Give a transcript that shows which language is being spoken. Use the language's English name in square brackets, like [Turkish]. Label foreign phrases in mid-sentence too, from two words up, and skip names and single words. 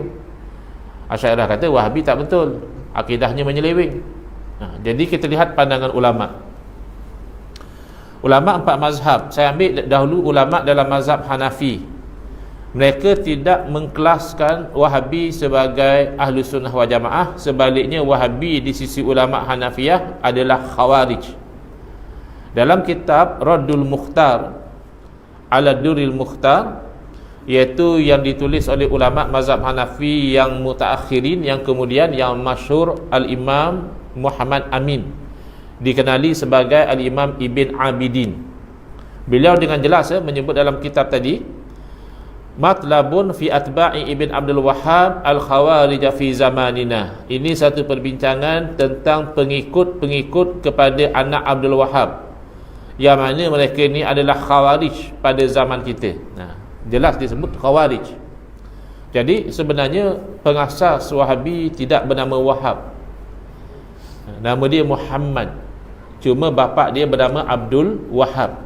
[Malay] Asy'ariyah kata Wahabi tak betul, akidahnya menyeleweng. Jadi kita lihat pandangan ulama. Ulama empat mazhab. Saya ambil dahulu ulama dalam mazhab Hanafi. Mereka tidak mengkelaskan Wahabi sebagai [Arabic] أهل السنة والجماعة. [Malay] Sebaliknya Wahabi di sisi ulama Hanafiyah adalah Khawarij. Dalam kitab Raddul Mukhtar ala Durril Mukhtar, iaitu yang ditulis oleh ulama mazhab Hanafi yang mutaakhirin, yang kemudian yang masyhur Al-Imam Muhammad Amin, dikenali sebagai Al-Imam Ibn Abidin. Beliau dengan jelas menyebut dalam kitab tadi, [Arabic] مطلب في أتباع ابن عبد الوهاب الخوارج في زماننا. [Malay] Ini satu perbincangan tentang pengikut-pengikut kepada anak Abdul Wahhab, yang mana mereka ni adalah Khawarij pada zaman kita. Jelas disebut Khawarij. Jadi sebenarnya pengasas Wahabi tidak bernama Wahhab, nama dia Muhammad, cuma bapa dia bernama Abdul Wahhab.